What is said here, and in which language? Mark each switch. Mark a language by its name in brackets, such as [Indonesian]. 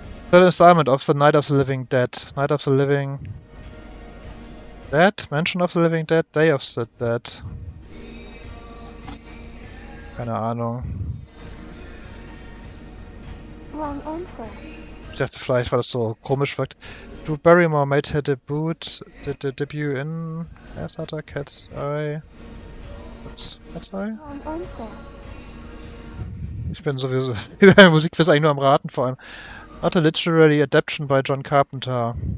[English] Third installment of the Night of the Living Dead. Night of the Living Dead? Mansion of the Living Dead? Day of the Dead? [German] Keine Ahnung. [English] Wrong answer. [German] Ich dachte vielleicht, weil das so komisch wirkt. [English] Drew Barrymore made her debut in Starter Cat's Eye. Cat's Eye? Wrong answer. [German] Ich bin sowieso über Musikquiz eigentlich nur am Raten vor allem. [English] Not a literary adaptation by John Carpenter.